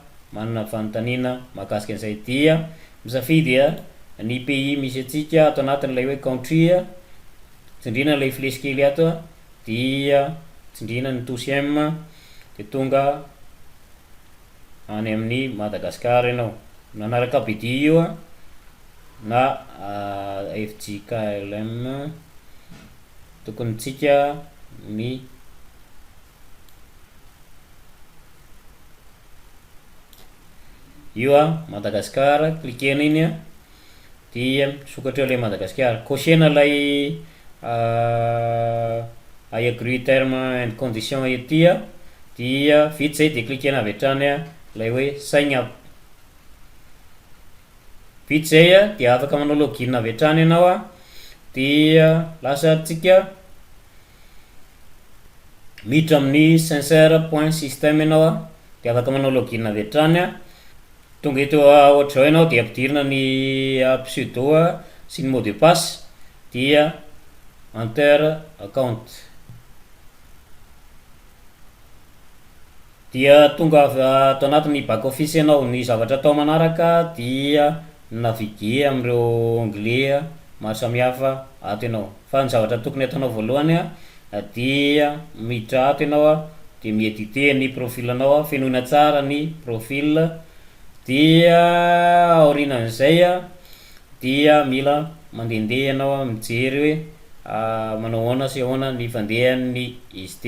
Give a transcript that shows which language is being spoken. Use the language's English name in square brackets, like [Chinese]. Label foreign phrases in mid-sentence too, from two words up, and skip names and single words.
[Malagasy] manana fanontaniana mahakasika an'izay, dia misafidy ny pays misy atsika ato anatin'ilay hoe country, tsindrina lay flèche kely ato dia tsindrina ny touche M de tonga any amin'ny Madagascar ianao nanaraka BD io na FGKLM tokony tsika ny io Madagascar, cliquena iny dia sokatra le Madagascar, cochena lay [English] I agree term and condition [Malagasy] ety dia vita zay de cliquena avy hatrany lay hoe [English] sign up. [Malagasy] Vita zay dia afaka manao login avy hatrany ianao dia lasa tsika miditra amin'ny Sincere.Systems ianao a, de afaka manao login avy hatrany a. Tonga eto ohatra zao ianao de ampidirina ny pseudo sy ny [French] mot de passe, [Malagasy] dia [English] enter account, [Malagasy] dia tonga ato anatin'ny [English] back office [Malagasy] ianao. Ny zavatra atao manaraka dia naviguer am'ireo onglet maro samihafa ato ianao. Fa ny zavatra tokony ataonao voalohany a dia miditra ato ianao a, de miediter ny profil anao a, fenoina tsara ny profil, dia aorinan'izay a dia mila mandehandeha ianao a, mijery hoe manao ahoana sy ahoana ny fandehan'ny izy ty.